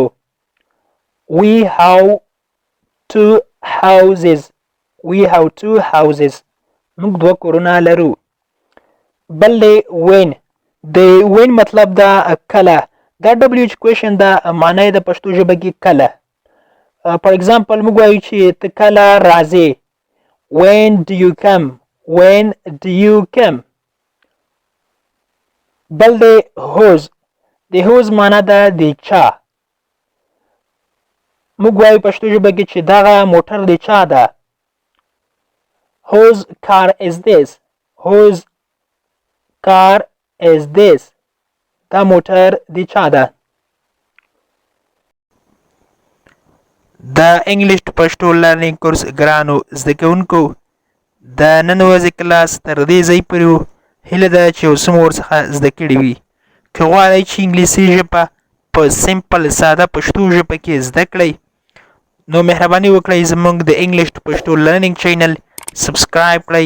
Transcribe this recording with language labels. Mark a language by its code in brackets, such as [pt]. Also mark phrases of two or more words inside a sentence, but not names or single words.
[en] We have two houses. We have two houses. [ps] موږ دوه کورونه لرو. بل دی when. د when مطلب دا کله. دا [en] WH question [ps] دا معنی د پښتو ژبه کې کله. [en] For example [ps] موږ وایو چې ته کله راځې. [en] When do you come? When do you come? [ps] بل دی whose. د whose معنی ده د چا. موږ وایو پښتو ژبه کې چې دغه موټر د چا ده. [en] Whose car is this? Whose car is this? [ps] دا موټر د چا ده. د انګلیش پښتو لرنینګ کورس ګرانو زده کوونکو د نن ورځې کلاس تر دې ځای پورې و. هیله ده چې اوس مو ورڅخه زده کړي وي. که غواړئ چې انګلیسي ژبه په سمپل ساده پښتو ژبه کې زده کړئ نو مهرباني وکړئ زموږ د انګلیش پښتو لرنینګ چینل سبسکرایب کړئ.